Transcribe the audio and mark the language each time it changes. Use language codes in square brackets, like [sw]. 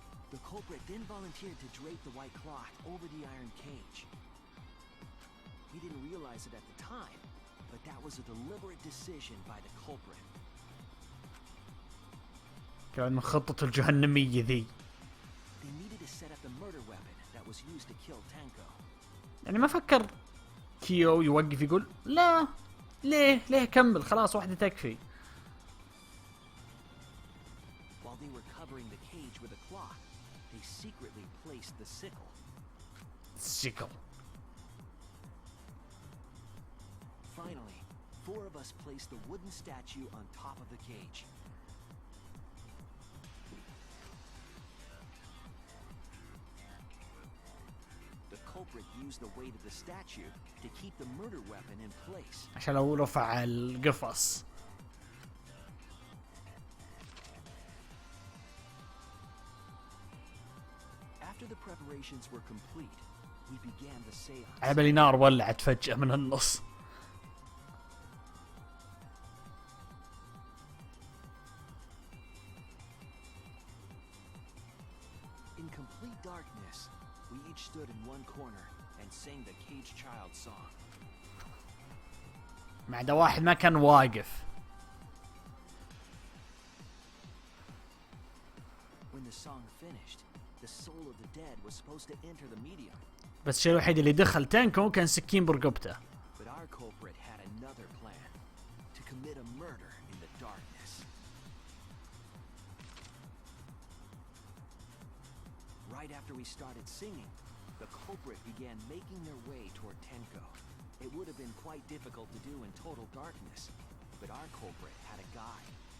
[en] The culprit then volunteered to drape the white cloth over the iron cage. We didn't realize it at the time, but that was a deliberate decision by the culprit. [ar] كان من خطته الجهنمية ذي. [en] They needed to set up the murder weapon that was used to kill Tenko. [ar] يعني ما فكر كيو يوقف يقول لا ليه كمل خلاص واحدة تكفي. [en] While they were covering the cage with a cloth, they secretly placed the sickle. Sickle. Finally, 4 of us placed the wooden statue on top of the cage. The culprit used the weight of the statue to keep the murder weapon in place. [ar] عشان لو رفع القفص. [en] After the preparations were complete, we began the seance. [ar] على بالي نار ولعت فجأة من النص. [en] In complete darkness, we each stood in one corner and sang the cage child song. [ar] ما عدا واحد ما كان واقف. [en] When the song finished, the soul of the dead was supposed to enter the medium. [ar] بس الشيء الوحيد اللي دخل تانكو كان سكين برقبته. [en] But our culprit had another plan, to commit a murder in the darkness. Right after we started singing, the culprit began making their way toward Tenko. It would have been quite difficult to do in total darkness, but our culprit had a guide.